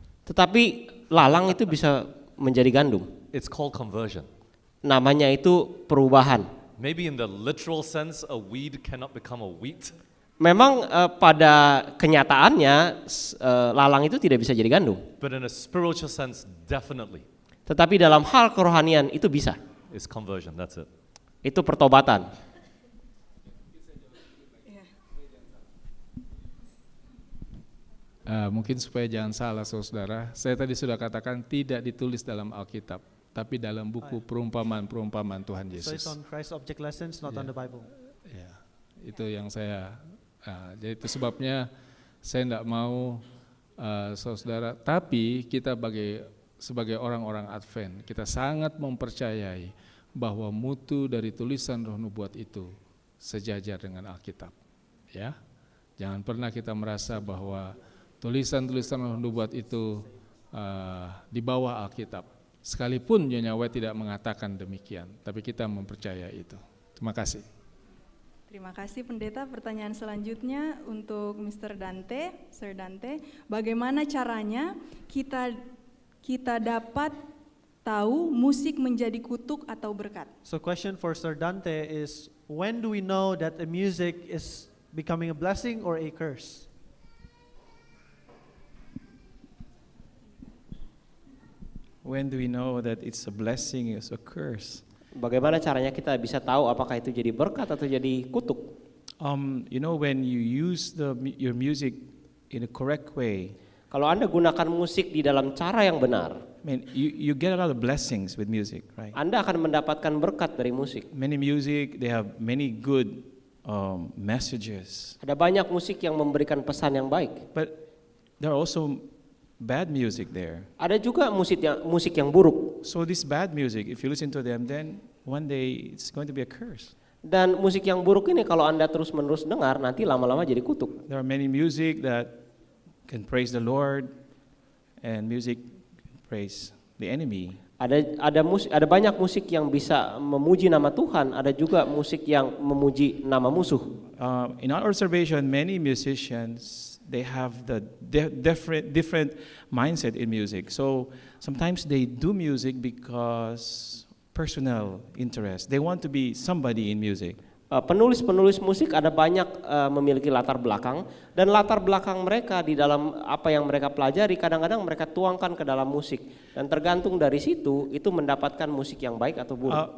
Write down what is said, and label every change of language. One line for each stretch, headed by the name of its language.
Indonesian: Tetapi lalang itu bisa menjadi gandum.
English: It's called conversion.
Indonesian: Namanya itu perubahan.
English: Maybe in the literal sense, a weed cannot become a wheat.
Indonesian: Memang pada kenyataannya lalang itu tidak bisa jadi gandum.
English: But in a spiritual sense, definitely.
Indonesian: Tetapi dalam hal kerohanian itu bisa.
English: It's conversion, that's it.
Indonesian: Itu pertobatan. Mungkin supaya jangan salah saudara, saya tadi sudah katakan tidak ditulis dalam Alkitab, tapi dalam buku perumpamaan-perumpamaan Tuhan Yesus.
English: So it's on Christ Object Lessons, not on the Bible.
Indonesian: Ya, itu yang saya. Jadi itu sebabnya saya tidak mau saudara. Tapi kita sebagai orang-orang Advent, kita sangat mempercayai bahwa mutu dari tulisan Roh Nubuat itu sejajar dengan Alkitab. Ya, jangan pernah kita merasa bahwa tulisan-tulisan Roh Nubuat itu di bawah Alkitab. Sekalipun Nyonya White tidak mengatakan demikian, tapi kita mempercayai itu. Terima kasih. Terima kasih Pendeta. Pertanyaan selanjutnya untuk Mr. Dante, Sir Dante. Bagaimana caranya kita dapat tahu musik menjadi kutuk atau berkat?
English: So question for Sir Dante is, when do we know that the music is becoming a blessing or a curse? When do we know that it's a blessing or a curse?
Indonesian: Bagaimana caranya kita bisa tahu apakah itu jadi berkat atau jadi kutuk?
English: You know, when you use your music in a correct way.
Indonesian: Kalau Anda gunakan musik di dalam cara yang benar,
English: I mean, you get a lot of blessings with music, right?
Indonesian: Anda akan mendapatkan berkat dari musik.
English: Many music, they have many good messages.
Indonesian: Ada banyak musik yang memberikan pesan yang baik.
English: But there are also bad music there.
Indonesian: Ada juga musik yang buruk.
English: So this bad music, if you listen to them, then one day it's going to be a curse.
Indonesian: Dan musik yang buruk ini kalau Anda terus-menerus dengar, nanti lama-lama jadi kutuk.
English: There are many music that can praise the Lord, and music can praise the enemy.
Indonesian: Ada banyak musik yang bisa memuji nama Tuhan, ada juga musik yang memuji nama musuh.
English: In our observation, many musicians, they have the different mindset in music. So sometimes they do music because personal interest. They want to be somebody in music.
Indonesian: Penulis-penulis musik ada banyak memiliki latar belakang, dan latar belakang mereka di dalam apa yang mereka pelajari kadang-kadang mereka tuangkan ke dalam musik, dan tergantung dari situ itu mendapatkan musik yang baik atau buruk.